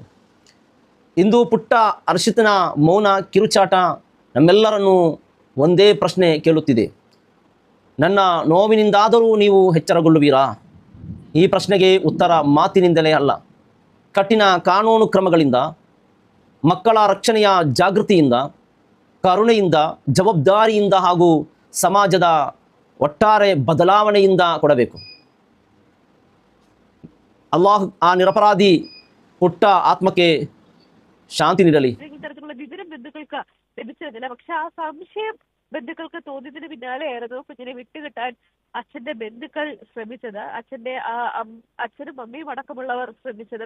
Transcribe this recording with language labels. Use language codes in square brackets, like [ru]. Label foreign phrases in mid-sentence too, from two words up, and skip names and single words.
[kn] ಇಂದು ಪುಟ್ಟ ಹರ್ಷಿತನ ಮೌನ ಕಿರುಚಾಟ ನಮ್ಮೆಲ್ಲರನ್ನು ಒಂದೇ ಪ್ರಶ್ನೆ ಕೇಳುತ್ತಿದೆ, ನನ್ನ ನೋವಿನಿಂದಾದರೂ ನೀವು ಎಚ್ಚರಗೊಳ್ಳುವಿರಾ? ಈ ಪ್ರಶ್ನೆಗೆ ಉತ್ತರ ಮಾತಿನಿಂದಲೇ ಅಲ್ಲ, ಕಠಿಣ ಕಾನೂನು ಕ್ರಮಗಳಿಂದ, ಮಕ್ಕಳ ರಕ್ಷಣೆಯ ಜಾಗೃತಿಯಿಂದ, ಕರುಣೆಯಿಂದ, ಜವಾಬ್ದಾರಿಯಿಂದ ಹಾಗೂ ಸಮಾಜದ ಒಟ್ಟಾರೆ ಬದಲಾವಣೆಯಿಂದ ಕೊಡಬೇಕು. ಅಲ್ಲಾಹು ಆ ನಿರಪರಾಧಿ ಪುಟ್ಟ ಆತ್ಮಕ್ಕೆ ಶಾಂತಿ ನೀಡಲಿ. [ml] ഇത്തരത്തിലുള്ള വിവരം ബന്ധുക്കൾക്ക് ലഭിച്ചതില്ല. പക്ഷെ ആ സംശയം ബന്ധുക്കൾക്ക് തോന്നിയതിന് പിന്നാലെയായിരുന്നു കുഞ്ഞിനെ വിട്ടുകിട്ടാൻ അച്ഛന്റെ ബന്ധുക്കൾ ശ്രമിച്ചത്, അച്ഛനും അമ്മയും അടക്കമുള്ളവർ ശ്രമിച്ചത്.